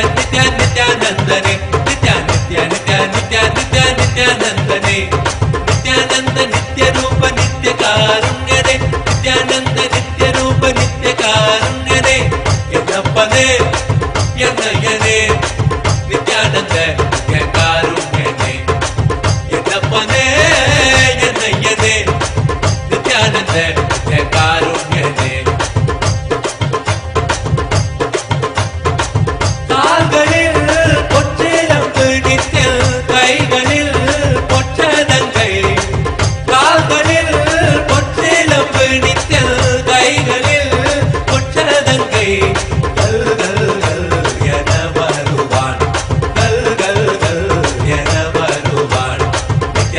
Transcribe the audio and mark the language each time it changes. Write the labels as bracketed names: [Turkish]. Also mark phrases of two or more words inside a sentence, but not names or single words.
[Kannada] ನಿತ್ಯ ನಿತ್ಯಾನಂದನೆ ನಿತ್ಯ ನಿತ್ಯ ನಿತ್ಯ ನಿತ್ಯ ನಿತ್ಯ ನಿತ್ಯಾನಂದನೆ ನಿತ್ಯಾನಂದ ನಿತ್ಯ ರೂಪ ನಿತ್ಯ ಕಾರುಣ್ಯನೆ ನಿತ್ಯಾನಂದ ನಿತ್ಯ ರೂಪ ನಿತ್ಯ ಕಾರುಣ್ಯನೆ ಎನ್ನಪ್ಪನೇ ಎನ್ನಯ್ಯನೆ ನಿತ್ಯಾನಂದ ನಿತ್ಯ ಕಾರುಣ್ಯನೆ ಎನ್ನಪ್ಪನೇ ಎನ್ನಯ್ಯನೆ ನಿತ್ಯಾನಂದ ನಿತ್ಯ ಕಾರುಣ್ಯನೆ [Tamil] கால்களில் பொற்றிலம்பு நித்திய கைகளில் பொற்றதங்கை கால்களில் பொற்றிலம்பு நித்திய கைகளில் பொற்றதங்கை கல் கல் கல் என வருவான் கல் கல் கல் என வருவான் நித்ய